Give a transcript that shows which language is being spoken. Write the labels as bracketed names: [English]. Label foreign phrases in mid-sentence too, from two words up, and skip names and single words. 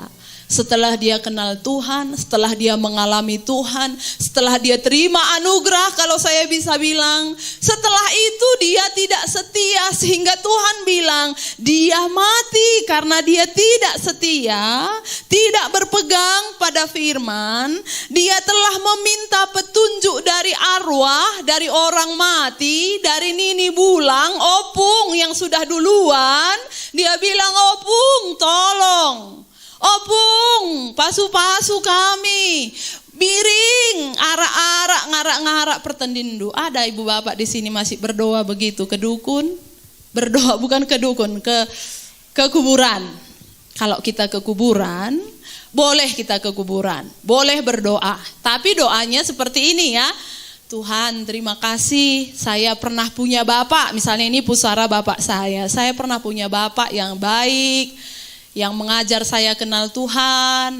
[Indonesian] Setelah dia kenal Tuhan, setelah dia mengalami Tuhan, setelah dia terima anugerah, kalau saya bisa bilang, setelah itu dia tidak setia sehingga Tuhan bilang, dia mati karena dia tidak setia, tidak berpegang pada firman, dia telah meminta petunjuk dari arwah, dari orang mati, dari Nini Bulang, Opung yang sudah duluan, dia bilang, Opung tolong. Opung, [Batak Karo] pasu-pasu kami, biring, arak-arak, ngarak-ngarak pertendindu. [Indonesian] Ada ibu bapak di sini masih berdoa begitu ke dukun? Berdoa bukan ke dukun, ke kuburan. Kalau kita ke kuburan, boleh kita ke kuburan, boleh berdoa. Tapi doanya seperti ini ya. Tuhan terima kasih saya pernah punya bapak, misalnya ini pusara bapak saya pernah punya bapak yang baik, yang mengajar saya kenal Tuhan.